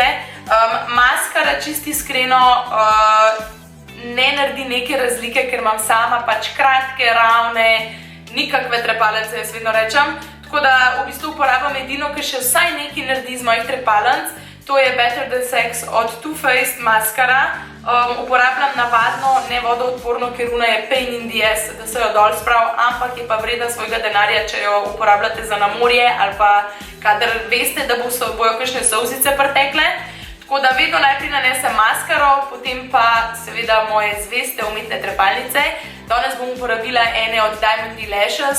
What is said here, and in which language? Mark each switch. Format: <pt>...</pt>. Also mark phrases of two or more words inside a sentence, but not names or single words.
<sl>Maskara čisto iskreno ne naredi neke razlike, ker imam sama pač kratke, ravne, nikakve trepalnice, jaz vedno rečem. Tako da v bistvu uporabljam edino, ker še vsaj nekaj naredi iz mojih trepalnic. To je Better Than Sex od Too Faced maskara. Uporabljam navadno, ne vodoodporno, ker ona je</sl> <en>pain in the ass,</en> <sl>da se jo dol sprav, ampak je pa vredna svojega denarja, če jo uporabljate za na morje ali pa kadar veste, da bojo kakšne solzice pritekle. Tako da vedno najprej nanesem maskaro, potem pa seveda moje zveste umetne trepalnice. Danes bom uporabila ene od Diamond Lashes.</sl>